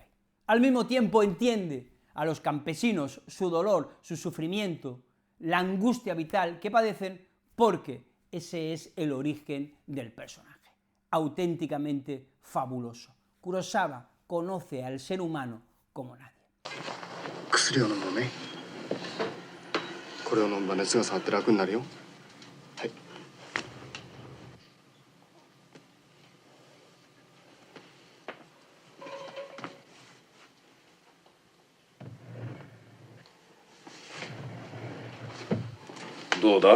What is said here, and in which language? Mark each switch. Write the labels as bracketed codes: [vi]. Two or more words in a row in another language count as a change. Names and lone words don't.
[es] Al mismo tiempo entiende a los campesinos su dolor, su sufrimiento, la angustia vital que padecen, porque ese es el origen del personaje, auténticamente fabuloso. Kurosawa conoce al ser humano como nadie. [ja] 薬を飲むのね。これを飲んだ熱が下がって楽になるよ。はい。どうだ？